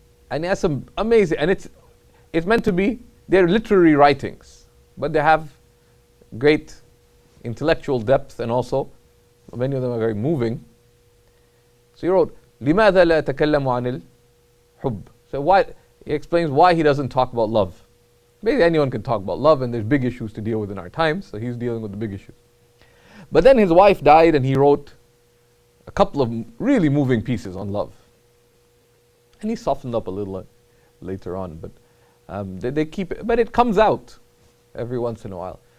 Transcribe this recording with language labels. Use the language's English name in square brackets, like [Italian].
[English] And he has some amazing, and it's meant to be, they're literary writings, but they have great intellectual depth, and also many of them are very moving. So he wrote, [Arabic] لماذا لا أتكلم عن الحب? [English] So he explains why he doesn't talk about love. Maybe anyone can talk about love, and there's big issues to deal with in our times, so he's dealing with the big issues. But then his wife died, and he wrote a couple of really moving pieces on love. And he softened up a little later on, but they keep it, but it comes out every once in a while.